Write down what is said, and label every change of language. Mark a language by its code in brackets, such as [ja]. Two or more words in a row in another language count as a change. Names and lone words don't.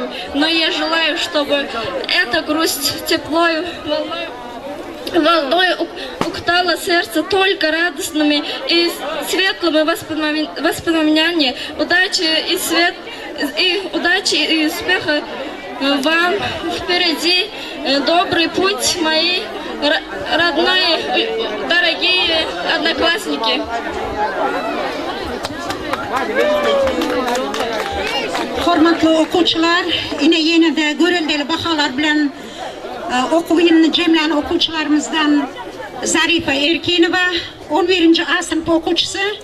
[ru] Но я желаю, чтобы эта грусть теплой волной укутала сердце только радостными и светлыми воспоминаниями. Удачи и успеха вам впереди. Добрый путь, мои родные, дорогие одноклассники. [tk] Hormatly okuwçylar, ine ýene-de göreldeli bahalar bilen okuwyny jemlän okuwçylarymyzdan Zarifa Erkinowa, 11-nji A sınıf okuwçysy.